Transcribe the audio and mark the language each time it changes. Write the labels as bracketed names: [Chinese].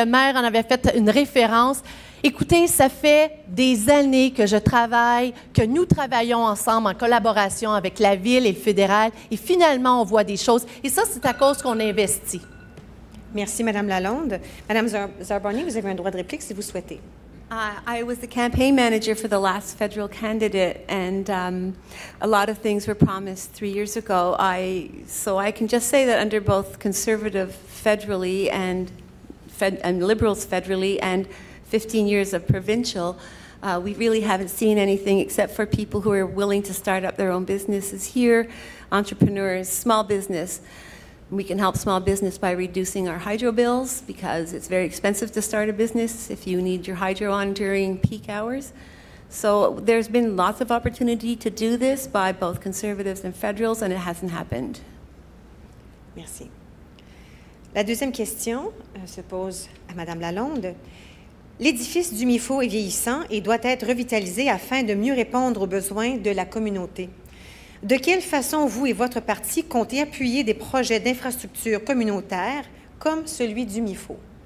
[French] Le maire en avait fait une référence. Écoutez, ça fait des années que nous travaillons ensemble en collaboration avec la Ville et le fédéral, et finalement, on voit des choses. Et ça, c'est à cause qu'on investit. Merci, Mme Lalonde. Mme Zarboni, vous avez un droit de réplique si vous souhaitez. [English] I was the campaign manager for the last federal candidate, and a lot of things were promised 3 years ago. So I can just say that under both conservative federally and liberals federally and 15 years of provincial, we really haven't seen anything except for people who are willing to start up their own businesses here, entrepreneurs, small business. We can help small business by reducing our hydro bills because it's very expensive to start a business if you need your hydro on during peak hours. So there's been lots of opportunity to do this by both conservatives and federals, and it hasn't happened. [French] Merci. La deuxième question se pose à Mme Lalonde. L'édifice du MIFO est vieillissant et doit être revitalisé afin de mieux répondre aux besoins de la communauté. De quelle façon vous et votre parti comptez appuyer des projets d'infrastructure communautaires comme celui du MIFO?